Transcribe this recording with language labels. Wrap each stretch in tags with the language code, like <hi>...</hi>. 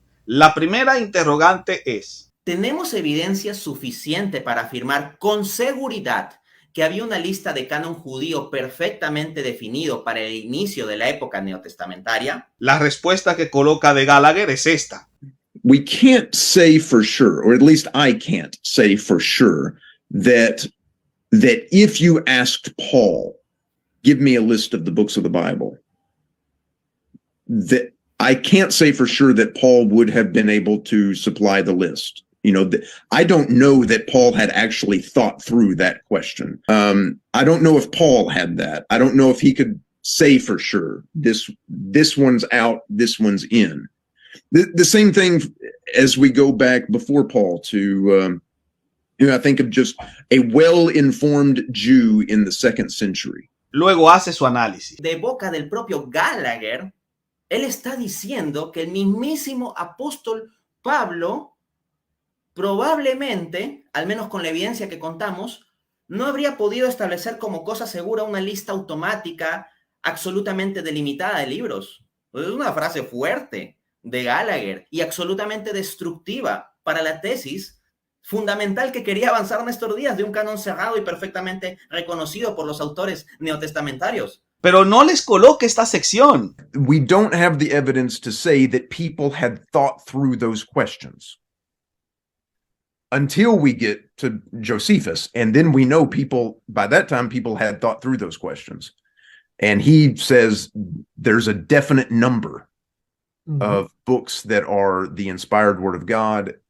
<es>La primera interrogante es: ¿tenemos evidencia suficiente para afirmar con seguridad que había una lista de canon judío perfectamente definido para el inicio de la época neotestamentaria? La respuesta que coloca de Gallagher es esta.</es> <en>We can't say for sure, or at least I can't say for sure, that if you asked Paul, give me a list of the books of the Bible, that I can't say for sure that Paul would have been able to supply the list. You know, I don't know that Paul had actually thought through that question. I don't know if Paul had that. I don't know if he could say for sure, this one's out, this one's in. The same thing as we go back before Paul to, I think of just a well-informed Jew in the 2nd century.</en> <es>Luego hace su análisis. De boca del propio Gallagher, él está diciendo que el mismísimo apóstol Pablo probablemente, al menos con la evidencia que contamos, no habría podido establecer como cosa segura una lista automática absolutamente delimitada de libros. Es una frase fuerte de Gallagher y absolutamente destructiva para la tesis fundamental que quería avanzar Néstor Díaz de un canon cerrado y perfectamente reconocido por los autores neotestamentarios. Pero no les coloque esta sección.</es> <en>We don't have the evidence to say that people had thought through those questions until we get to Josephus. And then we know by that time, people had thought through those questions. And he says there's a definite number of books that are the inspired word of God.</en>